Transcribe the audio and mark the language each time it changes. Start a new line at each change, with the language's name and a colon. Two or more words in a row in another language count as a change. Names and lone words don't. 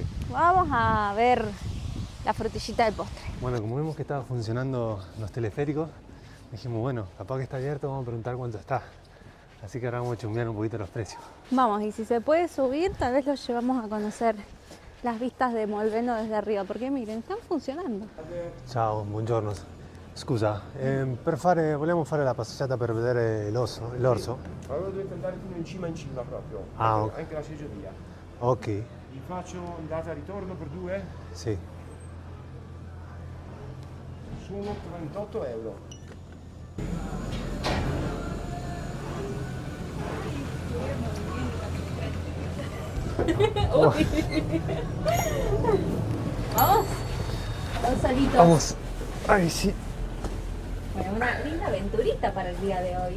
Spanish: Vamos a ver la frutillita del postre. Bueno, como vimos que estaban funcionando los teleféricos, dijimos, bueno, capaz que está abierto, vamos a preguntar cuánto está. Así que ahora vamos a chumbear un poquito los precios. Vamos, y si se puede subir, tal vez los llevamos a conocer las vistas de Molveno desde arriba, porque miren, están funcionando.
Italian: Ciao, buongiorno. Scusa, per fare, vogliamo fare la passeggiata per vedere l'orso? Allora dovete andare fino in cima proprio, Ah, ok. anche la seggiovia. Ok, Vi faccio andata e ritorno per due? sì. Sono 38 euro.
Spanish: Vamos, dos solitos. Vamos. Ay, sí. Bueno, una linda aventurita para el día de hoy.